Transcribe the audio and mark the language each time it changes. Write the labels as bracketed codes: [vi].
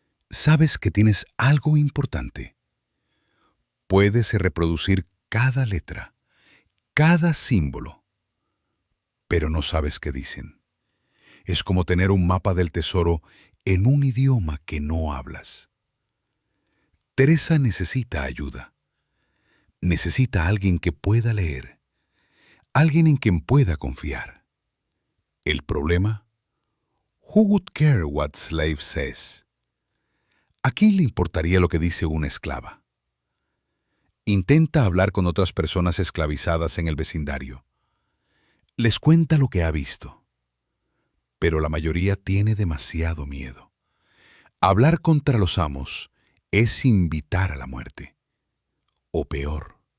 [es] Sabes que tienes algo importante. Puedes reproducir cada letra, cada símbolo, pero no sabes qué dicen. Es como tener un mapa del tesoro en un idioma que no hablas. Teresa necesita ayuda. Necesita a alguien que pueda leer, alguien en quien pueda confiar. El problema: [en] who would care what slave says? [es] ¿A quién le importaría lo que dice una esclava? Intenta hablar con otras personas esclavizadas en el vecindario. Les cuenta lo que ha visto. Pero la mayoría tiene demasiado miedo. Hablar contra los amos es invitar a la muerte. O peor.